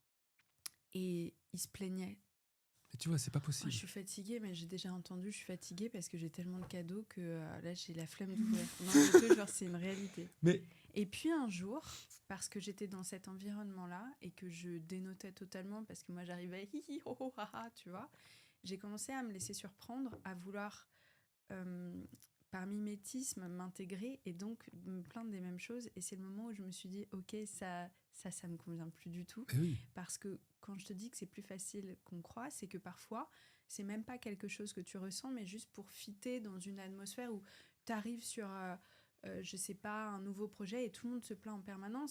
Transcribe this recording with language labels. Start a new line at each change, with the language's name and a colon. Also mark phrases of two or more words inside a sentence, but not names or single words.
French: Et ils se plaignaient. Mais tu vois, c'est pas Moi, possible. je suis fatiguée, mais j'ai déjà entendu, je suis fatiguée parce que j'ai tellement de cadeaux que là, j'ai la flemme d'ouvrir. Non, je te jure, c'est une réalité. Mais Et puis un jour, parce que j'étais dans cet environnement-là et que je dénotais totalement parce que moi, j'arrivais hi hi ho ho ha ha, tu vois, j'ai commencé à me laisser surprendre, à vouloir, par mimétisme, m'intégrer et donc me plaindre des mêmes choses. Et c'est le moment où je me suis dit, ok, ça me convient plus du tout. Eh oui. Parce que quand je te dis que c'est plus facile qu'on croit, c'est que parfois, c'est même pas quelque chose que tu ressens, mais juste pour fitter dans une atmosphère où tu arrives sur, je sais pas, un nouveau projet et tout le monde se plaint en permanence.